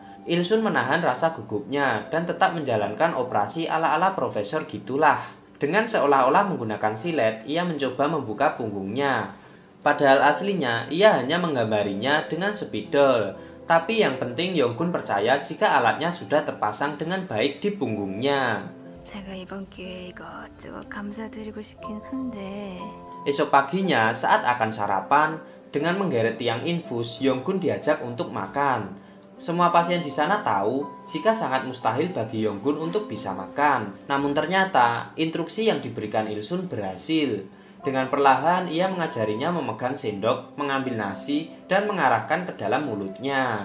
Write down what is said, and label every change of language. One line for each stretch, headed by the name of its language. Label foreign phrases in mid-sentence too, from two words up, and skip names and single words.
Indonesian: Il-sun menahan rasa gugupnya dan tetap menjalankan operasi ala-ala profesor gitulah. Dengan seolah-olah menggunakan silet, ia mencoba membuka punggungnya. Padahal aslinya ia hanya menggambarinya dengan spidol. Tapi yang penting Yong-gun percaya jika alatnya sudah terpasang dengan baik di punggungnya.
Korean: 제가 이번 기회에 이것저것 감사드리고 싶긴 한데.
Indonesian: Esok paginya saat akan sarapan, dengan menggeret tiang infus, Yong-gun diajak untuk makan. Semua pasien di sana tahu jika sangat mustahil bagi Yong-gun untuk bisa makan. Namun ternyata instruksi yang diberikan Il-sun berhasil. Dengan perlahan ia mengajarinya memegang sendok, mengambil nasi, dan mengarahkan ke dalam mulutnya.